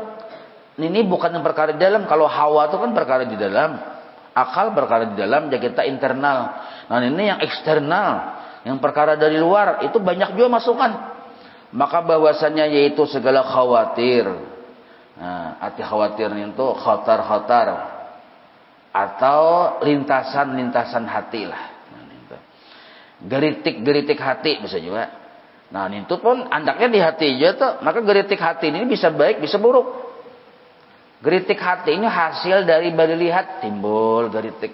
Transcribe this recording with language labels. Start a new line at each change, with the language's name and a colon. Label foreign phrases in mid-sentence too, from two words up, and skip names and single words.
Indonesian: Ini bukan yang perkara di dalam. Kalau hawa itu kan perkara di dalam, akal perkara di dalam, ya kita internal. Nah, ini yang eksternal, yang perkara dari luar itu banyak juga masukan. Maka bahwasannya yaitu segala khawatir. Nah, arti khawatir itu khotar-khotar atau lintasan-lintasan hati lah. Geritik-geritik hati bisa juga. Nah, itu pun andaknya di hati aja tuh. Maka geritik hati ini bisa baik, bisa buruk. Geritik hati ini hasil dari pada lihat, timbul geritik.